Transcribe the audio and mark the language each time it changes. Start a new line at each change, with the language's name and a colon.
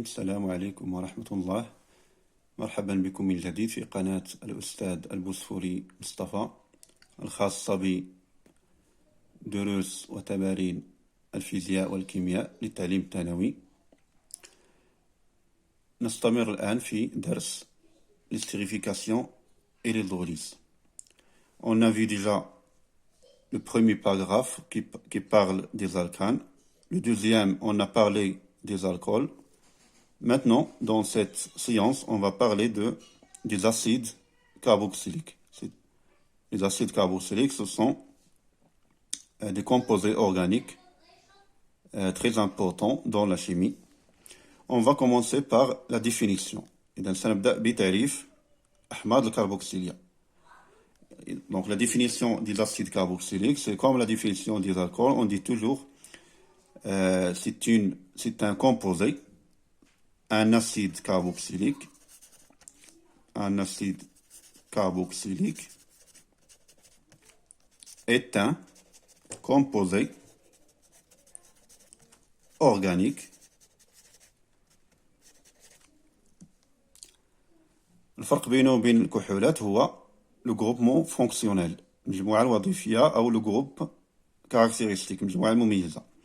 Arabic: السلام عليكم ورحمة الله. مرحبا بكم من جديد في قناة الأستاذ البوسفوري مصطفى الخاصة بدروس وتمارين الفيزياء والكيمياء للتعليم الثانوي. نستمر الآن في درس
French: l'estérification et l'hydrolyse. On a vu déjà le premier paragraphe qui parle des alcanes. Le deuxième, on a parlé des alcools. Maintenant, dans cette séance, on va parler des acides carboxyliques. Les acides carboxyliques, ce sont des composés organiques très importants dans la chimie. On va commencer par la définition.
Arabic: إذا سنبدأ بتعريف أحماض الكربوكسيلية.
French: Donc la définition des acides carboxyliques, c'est comme la définition des alcools. On dit toujours c'est un composé, un acide carboxylique. Un acide carboxylique est un composé organique
Arabic: الفرق بينه وبين الكحولات هو
French: le groupement fonctionnel
Arabic: المجموعة الوظيفية
French: أو le groupe caractéristique
Arabic: المجموعة المميزة.